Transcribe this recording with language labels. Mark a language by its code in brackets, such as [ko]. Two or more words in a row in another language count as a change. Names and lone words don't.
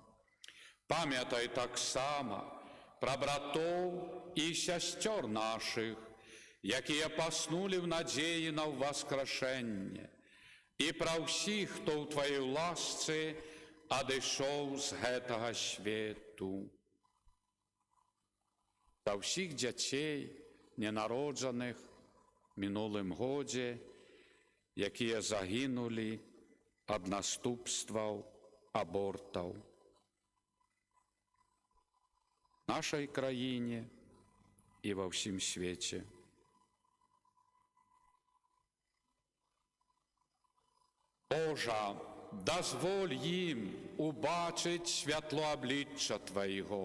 [uk] Пам'ятай так само про братов і сестер наших, які поснули в надії на воскрешення, і про всіх, хто в Твоїй ласці одійшов [be] з гэтага свету. [uk] За всіх дітей, ненароджених [be] в минулым годзе, якія загинули ад наступстваў абортаў. В нашай краіне і ва ўсім свеце. Божа, дазволь ім убачыць святло аблічча Твайго.